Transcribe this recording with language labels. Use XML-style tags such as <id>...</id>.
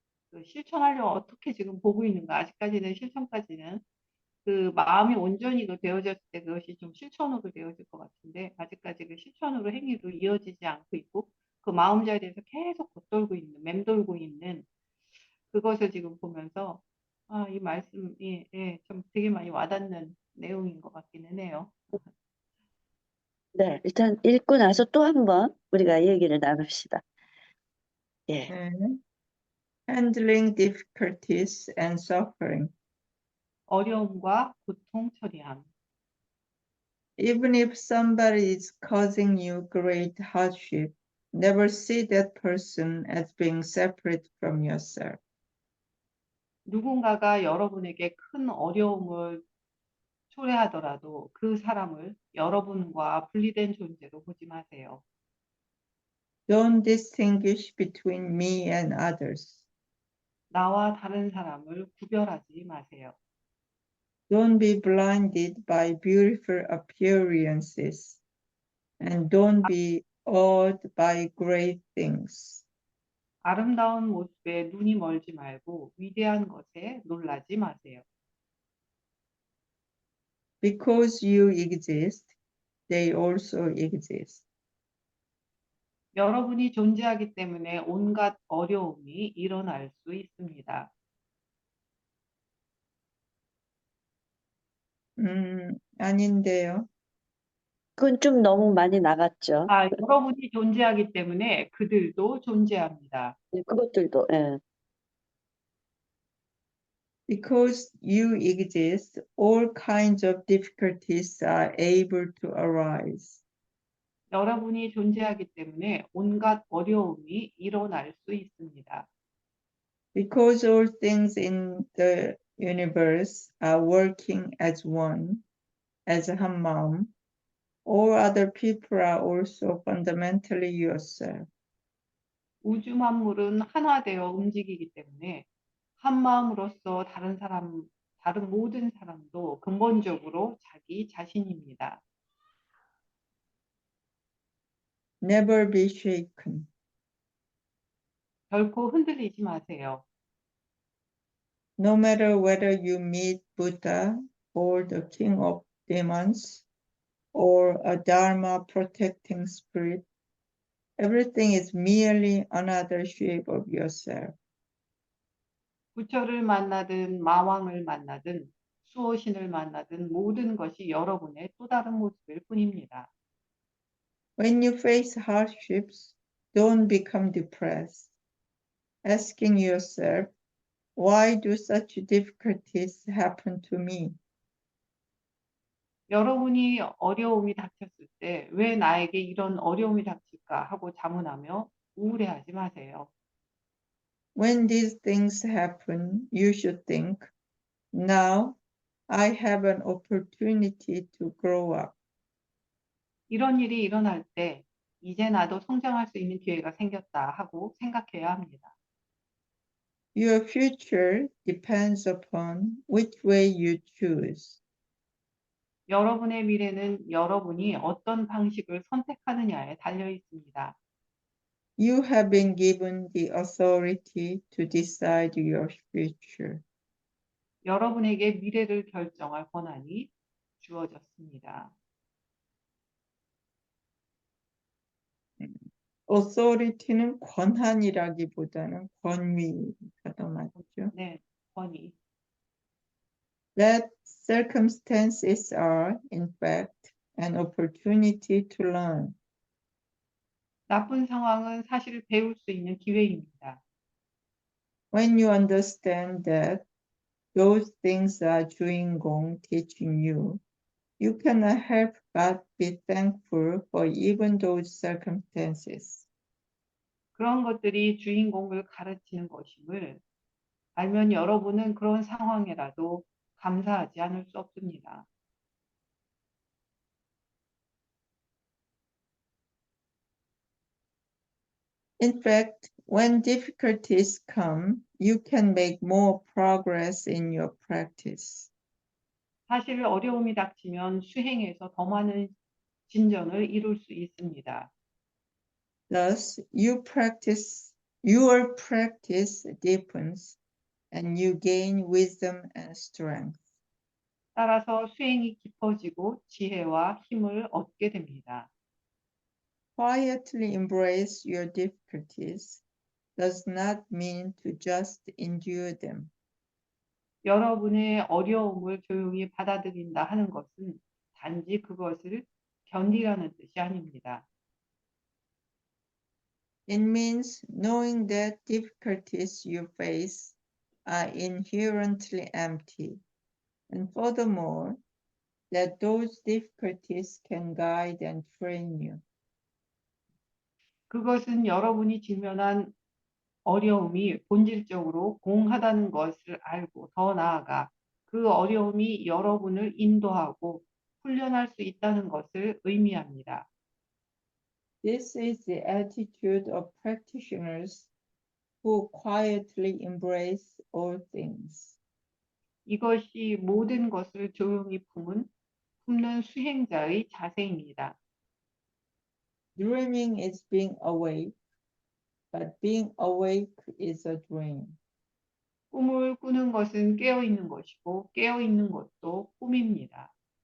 <ko>그 실천하려고 어떻게 지금 보고 있는가. 아직까지는 실천까지는 그 마음이 온전히 그 되어졌을 때 그것이 좀 실천으로 되어질 것 같은데 아직까지 그 실천으로 행위로 이어지지 않고 있고 그 마음자리에서 계속 겉돌고 있는, 맴돌고 있는 그것을 지금 보면서 아, 이 말씀이 좀 되게 많이 와닿는 내용인 것 같기는 해요. 네, 일단 읽고 나서 또 한번 우리가 이 얘기를 나눕시다. 예.</ko> <en>Handling difficulties and suffering.</en> <ko>어려움과 고통 처리함.</ko> <en>Even if somebody is causing you great hardship, never see that person as being separate from yourself.</en> <ko>누군가가 여러분에게 큰 어려움을 초래하더라도 그 사람을 여러분과 분리된 존재로 보지 마세요.</ko> <en>Don't distinguish between me and others.</en> <ko>나와 다른 사람을 구별하지 마세요.</ko> <en>Don't be blinded by beautiful appearances, and don't be awed by great things.</en> <ko>아름다운 모습에 눈이 멀지 말고 위대한 것에 놀라지 마세요.</ko> <en>Because you exist, they also exist.</en> <ko>여러분이 존재하기 때문에 온갖 어려움이 일어날 수 있습니다. 아닌데요. 그건 좀 너무 많이 나갔죠. 아, 여러분이 존재하기 때문에 그들도 존재합니다. 네, 그것들도, 예.</ko> <en>Because you exist, all kinds of difficulties are able to arise.</en> <ko>여러분이 존재하기 때문에 온갖 어려움이 일어날 수 있습니다.</ko> <en>Because all things in the universe are working as one, as 한 마음, all other people are also fundamentally yourself.</en> <ko>우주 만물은 하나되어 움직이기 때문에 한 마음으로서 다른 모든 사람도 근본적으로 자기 자신입니다.</ko> <en>Never be shaken.</en> <ko>결코 흔들리지 마세요.</ko> <en>No matter whether you meet Buddha or the king of demons or a Dharma protecting spirit, everything is merely another shape of yourself.</en> <ko>부처를 만나든 마왕을 만나든 수호신을 만나든 모든 것이 여러분의 또 다른 모습일 뿐입니다.</ko> <en>When you face hardships, don't become depressed, asking yourself, why do such difficulties happen to me?</en> <ko>여러분이 어려움이 닥쳤을 때 왜 나에게 이런 어려움이 닥칠까 하고 자문하며 우울해하지 마세요.</ko> <en>When these things happen, you should think, now I have an opportunity to grow up.</en> <ko>이런 일이 일어날 때 이제 나도 성장할 수 있는 기회가 생겼다 하고 생각해야 합니다.</ko> <en>Your future depends upon which way you choose.</en> <ko>여러분의 미래는 여러분이 어떤 방식을 선택하느냐에 달려 있습니다.</ko> <en>You have been given the authority to decide your future.</en> <ko>여러분에게 미래를 결정할 권한이 주어졌습니다. authority는 권한이라기보다는 권위가 더 맞죠. 네, 권위.</ko> <en>That circumstances are, in fact, an opportunity to learn.</en> <ko>나쁜 상황은 사실 배울 수 있는 기회입니다.</ko> <en>When you understand that those things are 주인공 teaching you, you cannot help but be thankful for even those circumstances.</en> <ko>그런 것들이 주인공을 가르치는 것임을 알면 여러분은 그런 상황이라도 감사하지 않을 수 없습니다.</ko> <en>In fact, when difficulties come, you can make more progress in your practice.</en> <ko>사실 어려움이 닥치면 수행에서 더 많은 진전을 이룰 수 있습니다.</ko> <en>Thus, you practice Your practice deepens and you gain wisdom and strength.</en> <ko>따라서 수행이 깊어지고 지혜와 힘을 얻게 됩니다.</ko> <en>Quietly embrace your difficulties does not mean to just endure them.</en> <ko>여러분의 어려움을 조용히 받아들인다 하는 것은 단지 그것을 견디라는 뜻이 아닙니다.</ko> <en>It means knowing that difficulties you face are inherently empty, and furthermore, that those difficulties can guide and train you.</en> <ko>그것은 여러분이 직면한 어려움이 본질적으로 공하다는 것을 알고 더 나아가 그 어려움이 여러분을 인도하고 훈련할 수 있다는 것을 의미합니다.</ko> <en>This is the attitude of practitioners who quietly embrace all things.</en> <ko>이것이 모든 것을 조용히 품는 수행자의 자세입니다.</ko> <en>Dreaming is being awake, but being awake is a dream.</en> <ko>꿈을 꾸는 것은 깨어 있는 것이고 깨어 있는 것도 꿈입니다.</ko>